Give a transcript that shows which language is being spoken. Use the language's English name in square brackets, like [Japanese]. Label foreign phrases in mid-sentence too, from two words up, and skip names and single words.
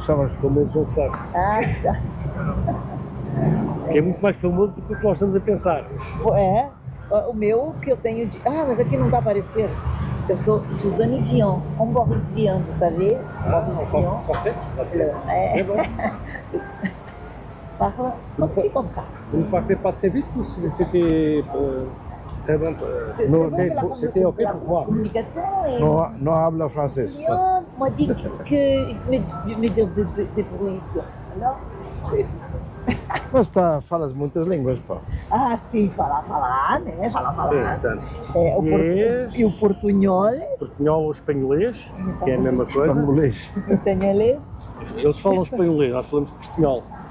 [Portuguese] famosos João Soares. Ah, tá. Que é muito mais famoso do que o que nós estamos a pensar. É, o meu que eu tenho de. Ah, mas aqui não está a aparecer. Eu sou [French] Suzane Vion, comme Boris Vian, vous savez? Boris Vian. [Portuguese] É bom. [French] Parle comme ça. Vous ne parlez pas très vite ou c'était très bon? C'était ok pour moi. [Portuguese] Não habla francês. [French] Vian m'a dit que me débrouille. [Portuguese] Mas falas muitas línguas, pá. Ah, sim, falar, né? Falar. Sim, portanto. E o portunhol. Portunhol ou espanholês, que é a mesma coisa. Espanholês. Espanholês. Eles falam espanholês, nós falamos portunhol.